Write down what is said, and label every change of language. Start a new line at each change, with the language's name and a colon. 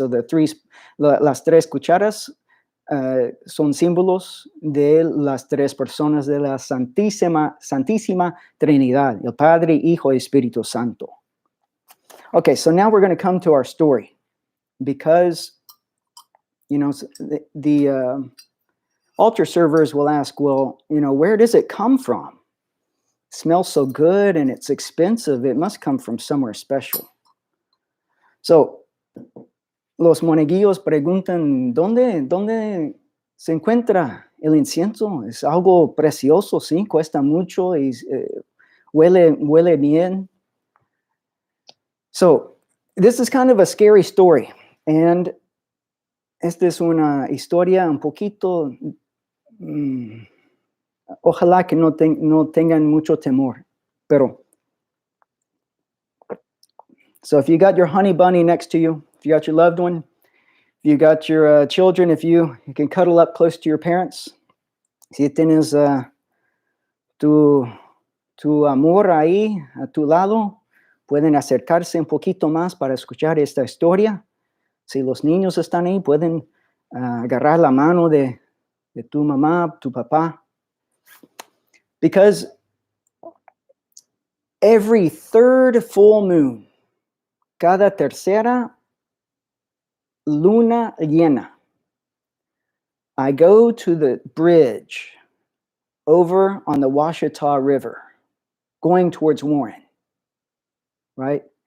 Spanish: So las 3 cucharas son símbolos de las 3 personas de la Santísima Trinidad, el Padre, Hijo y Espíritu Santo.
English: Okay, so now we're going to come to our story, because, you know, the altar servers will ask, well, you know, where does it come from? It smells so good and it's expensive. It must come from somewhere special.
Spanish: So, los monaguillos preguntan, ¿dónde se encuentra el incienso? Es algo precioso, sí, cuesta mucho y huele bien.
English: So, this is kind of a scary story, and
Spanish: esta es una historia un poquito, ojalá que no tengan mucho temor, pero,
English: so if you got your honey bunny next to you, if you got your loved one, if you got your children, if you can cuddle up close to your parents,
Spanish: si tienes tu amor ahí a tu lado, pueden acercarse un poquito más para escuchar esta historia. Si los niños están ahí, pueden agarrar la mano de tu mamá, tu papá.
English: Because every 3rd full moon,
Spanish: cada tercera luna llena,
English: I go to the bridge over on the Washita River, going towards Warren, right?